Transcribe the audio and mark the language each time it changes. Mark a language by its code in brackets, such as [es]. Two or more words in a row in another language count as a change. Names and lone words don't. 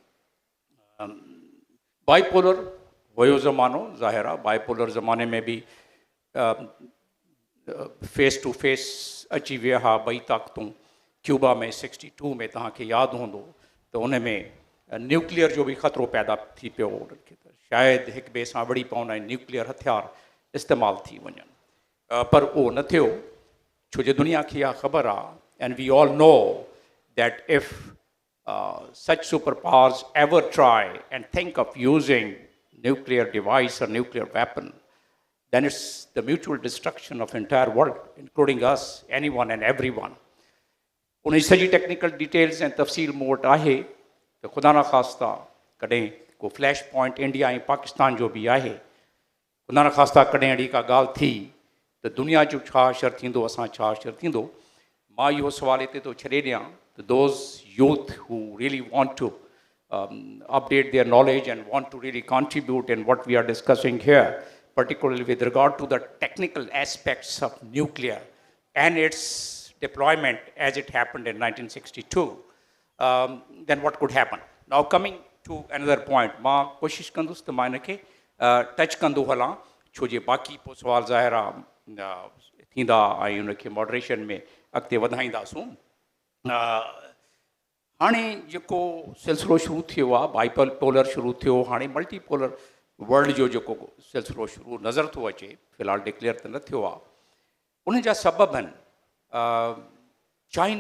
[sd] बाइपोलर हुयो ज़मानो, ज़ाहिर आहे बाइपोलर ज़माने में बि [en] face to face [sd] अची विया हा ॿई ताक़तूं। क्यूबा में 62 में तव्हांखे यादि हूंदो त उन में न्यूक्लियर जो बि ख़तरो पैदा थी पियो, उन्हनि खे त शायदि हिक ॿिए सां विड़ी पवंदा ऐं न्यूक्लियर हथियार इस्तेमालु थी वञनि, पर उहो न थियो, छो जो दुनिया खे इहा ख़बर आहे, [en] and we all know that if such superpowers ever try and think of using nuclear device or nuclear weapon, then it's the mutual destruction of entire world, including us, anyone and everyone. [sd] उन जी सॼी [en] technical details [sd] ऐं तफ़सील मूं वटि आहे त ख़ुदा न ख़ास्ता कॾहिं को [en] flash point [sd] इंडिया ऐं पाकिस्तान जो बि आहे, ख़ुदा न ख़ास्ता कॾहिं अहिड़ी का ॻाल्हि थी त दुनिया जो छा असरु थींदो, असां छा असरु थींदो। मां इहो सुवालु हिते थो छॾे ॾियां त [en] those youth who really want to update their knowledge and want to really contribute in what we are discussing here, particularly with regard to the technical aspects of nuclear and its deployment as it happened in 1962, then what could happen? Now coming to another point [sd] मां कोशिशि कंदुसि त मां हिनखे टच कंदो हलां छो जे बाक़ी पोइ सुवाल ज़ाहिर आहे थींदा ऐं हुनखे मॉडरेशन में अॻिते वधाईंदासूं हाणे जेको सिलसिलो शुरू थियो आहे बाइपोलर शुरू थियो हाणे [en] multipolar world [sd] जो जेको सिलसिलो शुरू नज़र थो अचे फ़िलहालु डिक्लेयर त न थियो आहे उन जा सबब आहिनि चाइना